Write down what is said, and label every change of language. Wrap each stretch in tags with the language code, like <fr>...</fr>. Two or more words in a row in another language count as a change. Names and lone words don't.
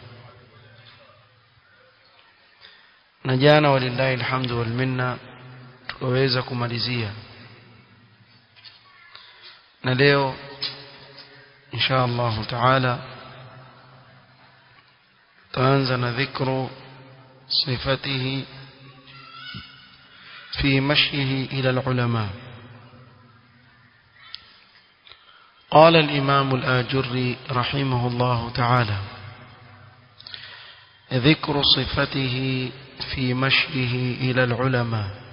<sw>na jana</sw> <ar>ولله الحمد والمنة</ar> <sw>tukaweza kumalizia, na leo</sw> <ar>إن شاء الله تعالى</ar> <sw>taanza na</sw> <ar>ذكر صفته في مشيه إلى العلماء. قال الإمام الآجري رحمه الله تعالى: ذكر صفته في مشيه إلى العلماء.</ar>